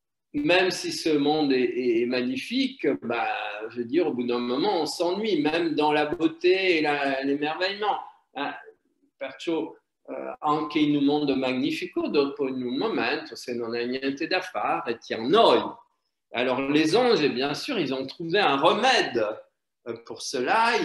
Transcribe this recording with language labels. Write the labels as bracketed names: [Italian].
[French] Même si ce monde est magnifique, je veux dire, au bout d'un moment, on s'ennuie, même dans la beauté et l'émerveillement. [Italian] Perciò, anche in un mondo magnifico, dopo in un momento, se non hai niente da fare, ti annoi. [French] Alors, les anges, bien sûr, ils ont trouvé un remède pour cela.